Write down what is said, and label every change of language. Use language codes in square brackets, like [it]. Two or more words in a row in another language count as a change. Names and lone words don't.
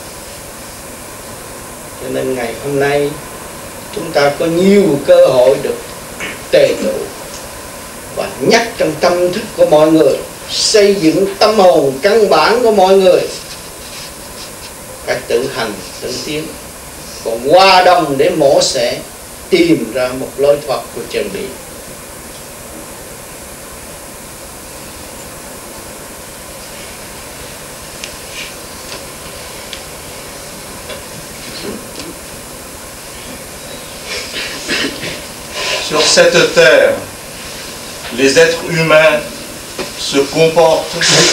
[vi] Cho nên ngày hôm nay chúng ta có nhiều cơ hội được tề tụ và nhắc trong tâm thức của mọi người, xây dựng tâm hồn căn bản của mọi người, phải tự hành tự tiến, còn hòa đồng để mổ xẻ tìm ra một lối thoát của chân lý. [fr] Sur cette terre, les êtres humains se comportent